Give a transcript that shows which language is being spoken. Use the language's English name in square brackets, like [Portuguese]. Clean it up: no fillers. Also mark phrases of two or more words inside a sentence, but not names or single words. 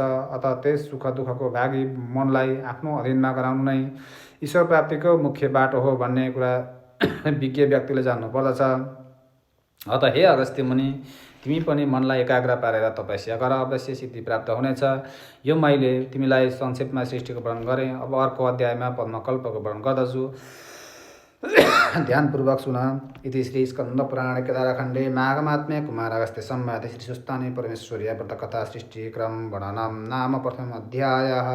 [Nepali] अतः त्यस सुख दुःखको भागी मनलाई आफ्नो अधीनमा गराउनु नै ईश्वर प्राप्तिको मुख्य बाटो हो भन्ने कुरा विज्ञ व्यक्तिले जान्नु पर्दछ। अतः हे अगस्त्य मुनि, तिमी पनि मनलाई एकाग्र पारेर तपस्या गर, अवश्य सिद्धि प्राप्त हुनेछ। यो मैले तिमीलाई संक्षेपमा सृष्टिको वर्णन गरेँ। अब अर्को अध्यायमा पद्मकल्पको वर्णन गर्दछु, ध्यानपूर्वक सुन। [Sanskrit] इति श्री स्कन्द पुराणे केदारखण्डे माघमात्म्ये कुमार अगस्त्य संवादे श्री सुस्ताने परमेश्वर्या व्रतकथा सृष्टिक्रम वर्णनम नाम प्रथम अध्याय।